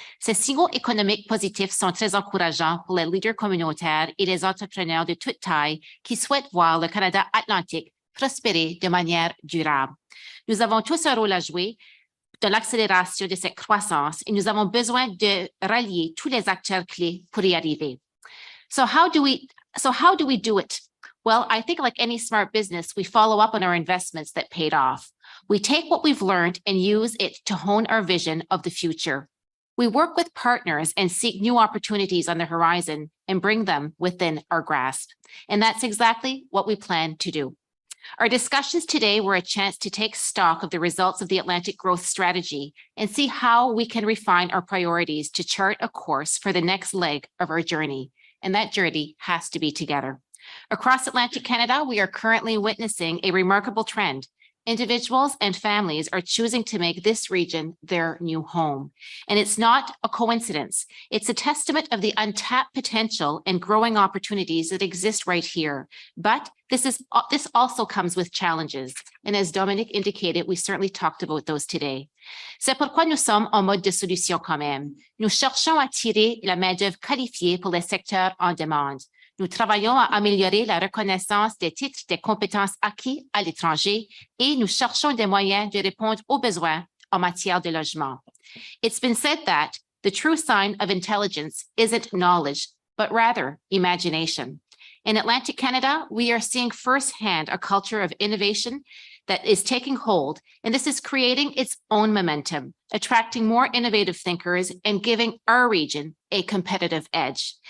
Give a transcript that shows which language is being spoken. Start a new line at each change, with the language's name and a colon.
French: Ces signaux économiques positifs sont très encourageants pour les leaders communautaires et les entrepreneurs de toute taille qui souhaitent voir le Canada atlantique prospérer de manière durable. Nous avons tous un rôle à jouer dans l'accélération de cette croissance et nous avons besoin de rallier tous les acteurs clés pour y arriver.
English: So how do we do it? Well, I think like any smart business, we follow up on our investments that paid off. We take what we've learned and use it to hone our vision of the future. We work with partners and seek new opportunities on the horizon and bring them within our grasp. And that's exactly what we plan to do. Our discussions today were a chance to take stock of the results of the Atlantic Growth Strategy and see how we can refine our priorities to chart a course for the next leg of our journey. And that journey has to be together. Across Atlantic Canada, we are currently witnessing a remarkable trend. Individuals and families are choosing to make this region their new home. And it's not a coincidence. It's a testament of the untapped potential and growing opportunities that exist right here. But this also comes with challenges. And as Dominic indicated, we certainly talked about those today.
French: C'est pourquoi nous sommes en mode de solution quand même. Nous cherchons à attirer la main-d'œuvre qualifiée pour les secteurs en demande. Nous travaillons à améliorer la reconnaissance des titres des compétences acquis à l'étranger et nous cherchons des moyens de répondre aux besoins en matière de logement.
English: It's been said that the true sign of intelligence isn't knowledge, but rather imagination. In Atlantic Canada, we are seeing firsthand a culture of innovation that is taking hold, and this is creating its own momentum, attracting more innovative thinkers and giving our region a competitive edge.